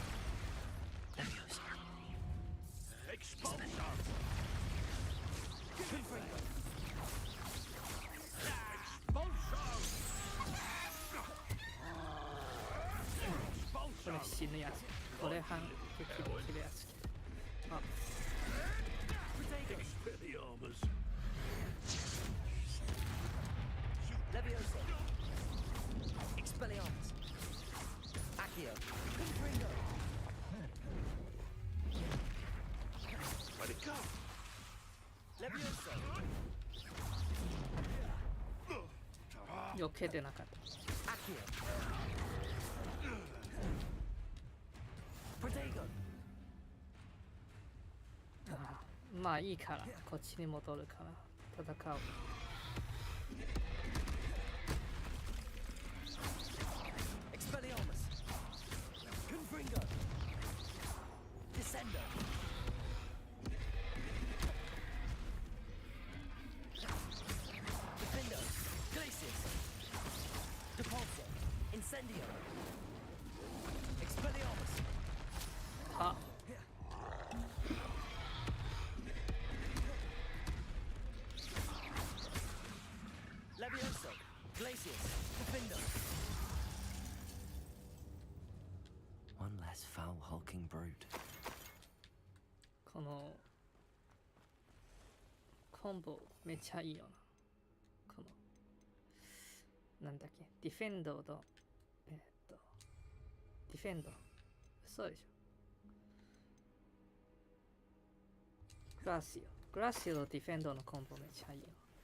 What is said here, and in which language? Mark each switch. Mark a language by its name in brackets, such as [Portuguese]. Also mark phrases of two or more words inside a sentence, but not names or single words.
[Latin] Expulso. Expulso. [Japanese] これ死ぬやつ。これ反撃できるやつ。あ。 [Latin] Expelliarmus. Levioso. Expelliarmus. Accio. Confringo. [English] Where'd it go? [Latin] Levioso. [Japanese] 避けてなかった。 [Latin] Accio. Protego. [Japanese] まあいいからこっちに戻るから戦う。 [Latin] Expelliarmus. Confringo. Descendo. Defendo. Glacius. Depulso. Incendio. Expelliarmus. あ。 Levioso. Glacius. Defendo. [English] One less foul hulking brute. [Japanese] このコンボめっちゃいいよな。このなんだっけ、ディフェンドとディフェンド嘘でしょ。グラシオとディフェンドのコンボめっちゃいいよ。